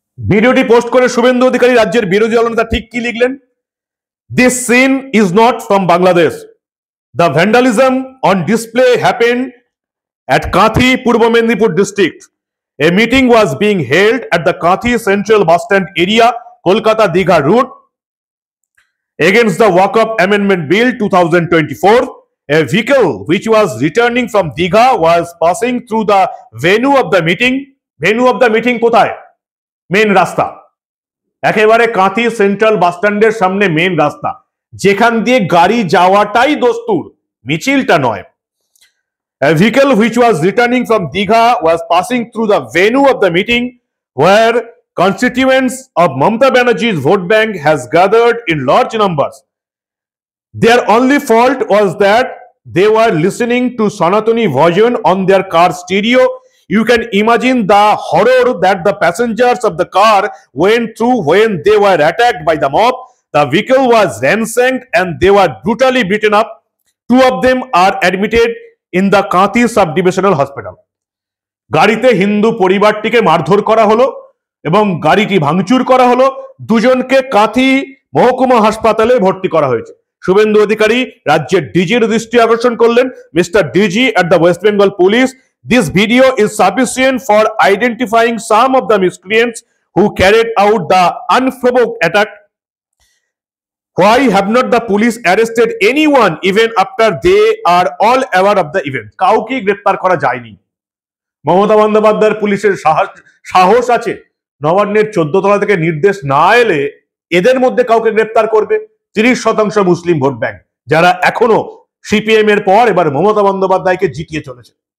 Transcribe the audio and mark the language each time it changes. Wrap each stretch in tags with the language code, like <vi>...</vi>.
<bn>ভিডিওটি পোস্ট করে শুভেন্দু অধিকারী রাজ্যের বিরোধী দলনেতা ঠিক কি লিখলেন?</bn> <en>This scene is not from Bangladesh. The vandalism on display happened at Kathi, Purbo Medinipur district. A meeting was being held at the Kathi Central Bus Stand area, Kolkata Digha route, against the Waqf Amendment Bill 2024. A vehicle which was returning from Digha was passing through the venue of the meeting. Venue of the meeting</en> <bn>কোথায়? Main রাস্তা, একেবারে Kanthi central bus স্ট্যান্ডের সামনে main রাস্তা, যেখান দিয়ে গাড়ি যাওয়াটাই দস্তুর, মিছিলটা নয়।</bn> <en>A vehicle which was returning from Digha was passing through the venue of the meeting where constituents of Mamata Banerjee's vote bank has gathered in large numbers. Their only fault was that they were listening to Sanatani version on their car stereo. You can imagine the horror that the passengers of the car went through when they were attacked by the mob. The vehicle was ransacked and they were brutally beaten up. Two of them are admitted in the Kathi Subdivisional Hospital.</en> <bn>গাড়িতে হিন্দু পরিবারটিকে মারধর করা হলো এবং গাড়িটি ভাঙচুর করা হলো। দুজনকে কাঁথি মহকুমা হাসপাতালে ভর্তি করা হয়েছে। শুভেন্দু অধিকারী রাজ্যের ডিজির দৃষ্টি আকর্ষণ করলেন।</bn> <en>Mister DG at the West Bengal Police, this video is sufficient for identifying some of the miscreants who carried out the unprovoked attack. Why have not the police arrested anyone even after they are all aware of the event?</en> <bn>কাউকে গ্রেফতার করা যায়নি। মমতা বন্দ্যোপাধ্যায়ের পুলিশের সাহস আছে নবান্নের 14 তলা থেকে নির্দেশ না এলে এদের মধ্যে কাউকে গ্রেফতার করবে? 30% মুসলিম ভোট ব্যাংক যারা এখনো সিপিএম এর পর এবার মমতা বন্দ্যোপাধ্যায়কে জিতিয়ে চলেছে।</bn>